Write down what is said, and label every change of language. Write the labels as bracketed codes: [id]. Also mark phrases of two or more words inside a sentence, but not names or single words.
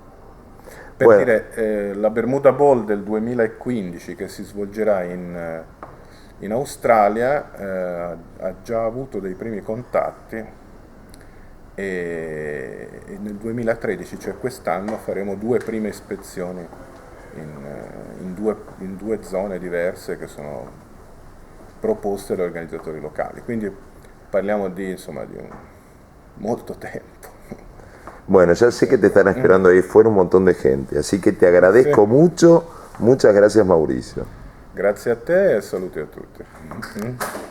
[it] Per dire, la Bermuda Bowl del 2015 che si svolgerà in Australia ha già avuto dei primi contatti e nel 2013, cioè quest'anno, faremo 2 prime ispezioni in due zone diverse che sono proposte dagli organizzatori locali, quindi parliamo di molto tempo. [es] Bueno, ya sé que te están esperando ahí fuera un montón de gente, así que te agradezco mucho. Muchas gracias, Mauricio. [it] Grazie a te e saluti a tutti.